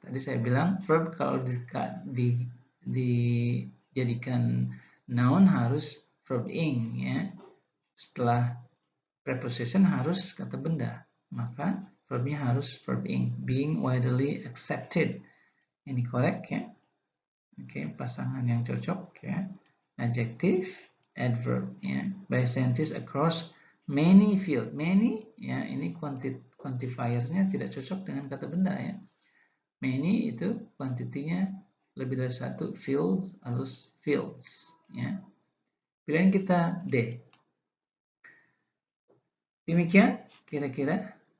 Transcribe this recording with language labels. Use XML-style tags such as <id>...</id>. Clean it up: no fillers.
<id>Tadi saya bilang verb kalau dijadikan noun harus verb ing, ya. Setelah preposition harus kata benda, maka verbnya harus verb ing,</id> <en>being widely accepted.</en> <id>Ini correct, ya. Oke, pasangan yang cocok, ya.</id> <en>Adjective, adverb, ya. By scientists across many field.</en> <id>Many, ya, ini quantifiernya tidak cocok dengan kata benda, ya. Many itu kuantitinya lebih dari satu, fields harus fields, ya. Pilihan kita D. Demikian kira-kira</id>